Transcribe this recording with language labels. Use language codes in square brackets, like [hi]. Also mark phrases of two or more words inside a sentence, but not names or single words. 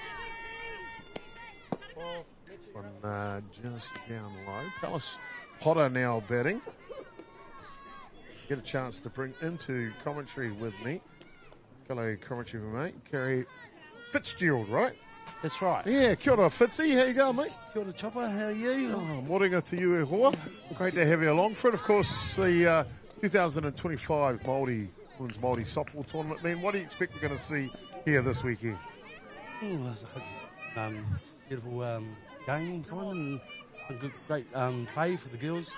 [en] This one just down low. Palace Potter now batting. Get a chance to bring into commentary with me fellow commentary mate, Kerry Fitzgerald, right? That's right. Yeah, [mi] kia ora, Fitzy. [en] How you going, mate? [mi] Kia ora, [en] Chopper. How are you? Oh, moringa to you [mi] e hoa. [en] Great to have you along for it. Of course, the 2025 Women's Māori Softball Tournament. Man, what do you expect we're going to see here this weekend? It's a beautiful game time and some good, great play for the girls.